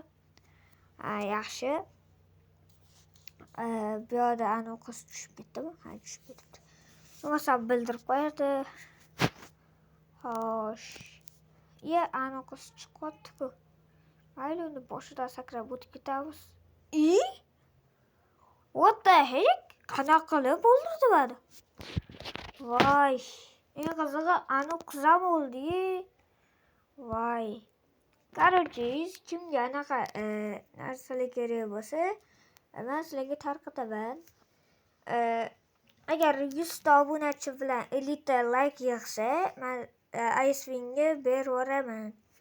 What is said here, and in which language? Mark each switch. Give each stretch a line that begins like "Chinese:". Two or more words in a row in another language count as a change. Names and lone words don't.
Uzbek: Yaxshi. Bu yerda ana qiz tushib ketdimi? Ha, tushib ketibdi. Bo'lmasa bildirib qo'yardi. Xo'sh. Ana qiz chiqyapti-ku. Mayli, uni boshidan sakrab o'tib ketamiz.
English: What the heck?
Uzbek: Qanaqa qilib o'ldirdi buni? Voy, eng qizig'i anu qiz ham o'ldi. Voy. Короче, kimga anaqa narsalar kerak bo'lsa, men sizlarga tarqataman. Agar 100 ta obunachi bilan 50 ta like yig'sa, men Icewingga beraveraman.